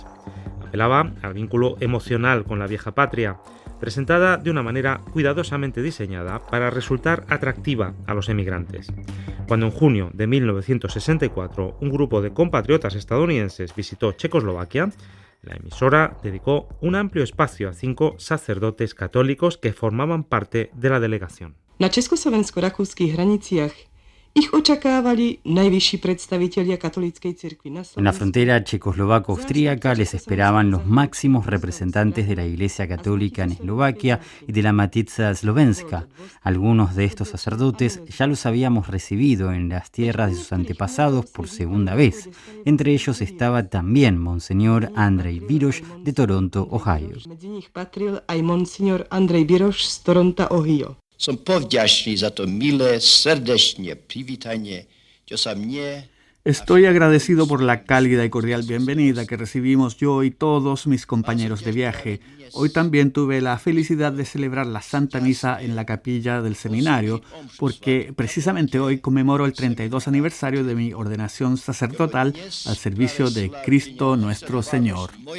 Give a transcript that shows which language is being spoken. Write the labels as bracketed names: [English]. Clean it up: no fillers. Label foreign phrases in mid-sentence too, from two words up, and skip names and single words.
[Spanish] Apelaba al vínculo emocional con la vieja patria, presentada de una manera cuidadosamente diseñada para resultar atractiva a los emigrantes. Cuando en junio de 1964 un grupo de compatriotas estadounidenses visitó Checoslovaquia, la emisora dedicó un amplio espacio a 5 sacerdotes católicos que formaban parte de la delegación. [Slovak] Na československo-rakúskych hraniciach [Spanish] En la frontera checoslovaco-austríaca les esperaban los máximos representantes de la Iglesia Católica en Eslovaquia y de la Matica Slovenska. Algunos de estos sacerdotes ya los habíamos recibido en las tierras de sus antepasados por segunda vez. Entre ellos estaba también Monseñor Andrej Biroš de Toronto, Ohio. [Slovak] Som povďačný za to milé, srdečné privítanie, čo sa mne... [Spanish] Estoy agradecido por la cálida y cordial bienvenida que recibimos yo y todos mis compañeros de viaje. Hoy también tuve la felicidad de celebrar la Santa Misa en la capilla del seminario, porque precisamente hoy conmemoro el 32 aniversario de mi ordenación sacerdotal al servicio de Cristo nuestro Señor.